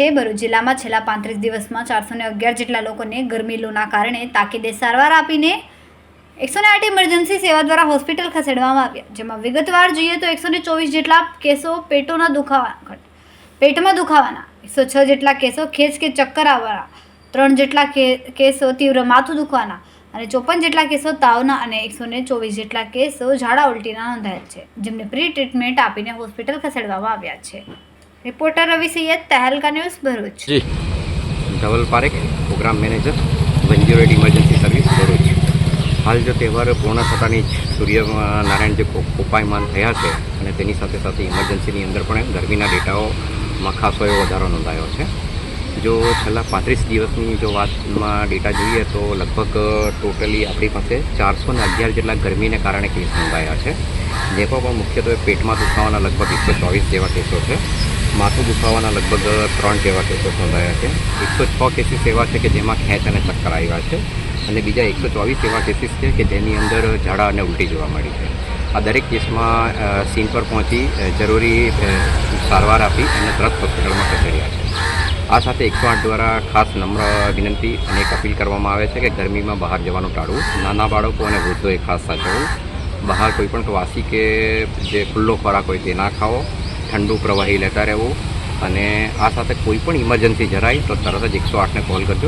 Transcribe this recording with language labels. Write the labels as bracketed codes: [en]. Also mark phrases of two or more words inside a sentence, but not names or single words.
[gu] ભરૂચ જિલ્લામાં છેલ્લા 35 દિવસમાં 411 જેટલા લોકોને ગરમી લૂના કારણે તાકીદે સારવાર આપીને 108 ઇમરજન્સી સેવા દ્વારા હોસ્પિટલ ખસેડવામાં આવ્યા, જેમાં વિગતવાર જોઈએ તો 124 જેટલા કેસો પેટમાં દુખાવાના, 106 જેટલા કેસો ખેંચ કે ચક્કર આવવાના, 3 જેટલા કેસો તીવ્ર માથું દુખવાના અને 54 જેટલા કેસો તાવના અને 124 જેટલા કેસો ઝાડા ઉલટીના નોંધાયેલ છે, જેમને [en] pre treatment [gu] આપીને હોસ્પિટલ ખસેડવામાં આવ્યા છે। રિપોર્ટર રવિ સૈયદ, તહેલકા ન્યૂઝ, ભરૂચ। जी, धवल पारेख, [en] program manager, [gu] 108 [en] emergency service [gu] भरूच। હાલ જો તહેવાર પૂર્ણ થતાની સૂર્યનારાયણ જો કોપાયમાન થયા છે અને તેની સાથે સાથે ઇમરજન્સીની અંદર પણ ગરમીના ડેટાઓમાં ખાસો એવો વધારો નોંધાયો છે। જો છેલ્લા 35 દિવસની જો વાતમાં ડેટા જોઈએ તો લગભગ ટોટલી આપણી પાસે 411 જેટલા ગરમીને કારણે કેસ નોંધાયા છે, જેમાં પણ મુખ્યત્વે પેટમાં દુખાવાના લગભગ 124 જેવા કેસો છે, માથું દુખાવાના લગભગ 3 જેવા કેસો નોંધાયા છે। 106 કેસીસ એવા છે કે જેમાં ખેંચ અને ચક્કર આવ્યા છે અને બીજા 124 એવા કેસીસ છે કે જેની અંદર ઝાડા અને ઉલટી જોવા મળી છે। આ દરેક કેસમાં સીન પર પહોંચી જરૂરી સારવાર આપી અને તરત હોસ્પિટલમાં ખસેડ્યા છે। આ સાથે 108 દ્વારા ખાસ નમ્ર વિનંતી અને એક અપીલ કરવામાં આવે છે કે ગરમીમાં બહાર જવાનું ટાળવું, નાના બાળકો અને વૃદ્ધોએ ખાસ સાચવવું, બહાર કોઈપણ વાસી કે જે ખુલ્લો ખોરાક હોય તે ના ખાવો, ઠંડુ પ્રવાહી લેતા રહેવું અને આ સાથે કોઈ પણ ઇમરજન્સી જરાય તો તરત જ 108ને કોલ કરજો।